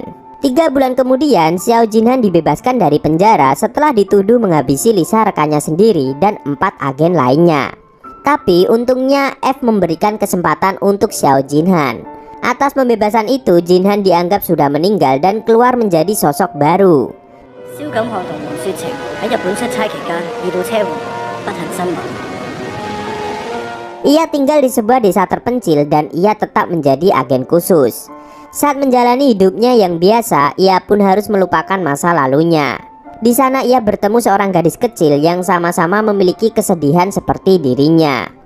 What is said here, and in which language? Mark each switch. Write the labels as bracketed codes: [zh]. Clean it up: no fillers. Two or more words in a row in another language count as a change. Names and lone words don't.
[id] 3 bulan kemudian Xiao Jinhan dibebaskan dari penjara setelah dituduh menghabisi Lisa rekannya sendiri dan 4 agen lainnya. Tapi untungnya F memberikan kesempatan untuk Xiao Jinhan. Atas pembebasan itu Jinhan dianggap sudah meninggal dan keluar menjadi sosok baru. [yue] 蕭錦學同黃雪晴喺日本出差期間遇到車禍，不幸身亡。 [id] Ia tinggal di sebuah desa terpencil dan ia tetap menjadi agen khusus. Saat menjalani hidupnya yang biasa, ia pun harus melupakan masa lalunya. Di sana ia bertemu seorang gadis kecil yang sama-sama memiliki kesedihan seperti dirinya.